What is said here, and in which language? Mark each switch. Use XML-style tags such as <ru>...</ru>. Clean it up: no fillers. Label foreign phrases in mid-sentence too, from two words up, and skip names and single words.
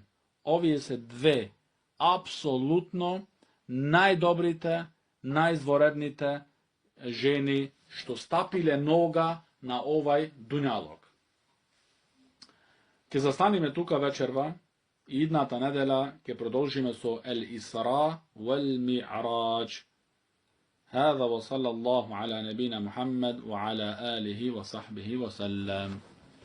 <mk>Овие се две апсолутно најдобрите, најизворедните жени што стапиле нога на овај дуњалог. Ке застаниме тука вечерва и идната недела ке продолжиме со Ел-Исра вел-Ми'раџ.</mk> <ar>هذا وصلى الله على نبينا محمد وعلى آله وصحبه وسلم.</ar>